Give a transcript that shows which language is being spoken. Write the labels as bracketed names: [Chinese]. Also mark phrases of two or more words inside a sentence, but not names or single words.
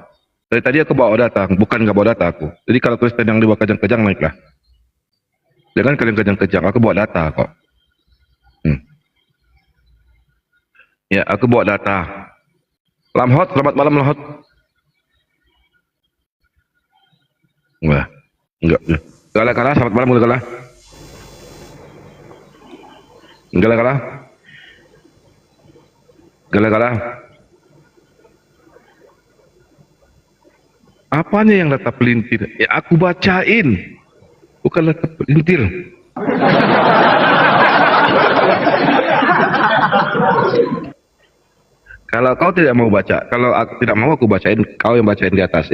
[Indonesian] Dari tadi aku bawa data, bukan nggak bawa data aku. Jadi kalau Kristen yang di bawah kejang-kejang naiklah. Jangan kalian kejang-kejang, aku bawa data kok. Ya, aku bawa data. Lamhot, selamat malam Lamhot. Enggak. Gala-gala, selamat malam Gala-gala. Gala-gala. Gala-gala. Apanya yang data pelintir? Ya aku bacain. Bukan data pelintir. Kalau kau tidak mau baca, kalau aku tidak mau aku bacain, kau yang bacain di atas.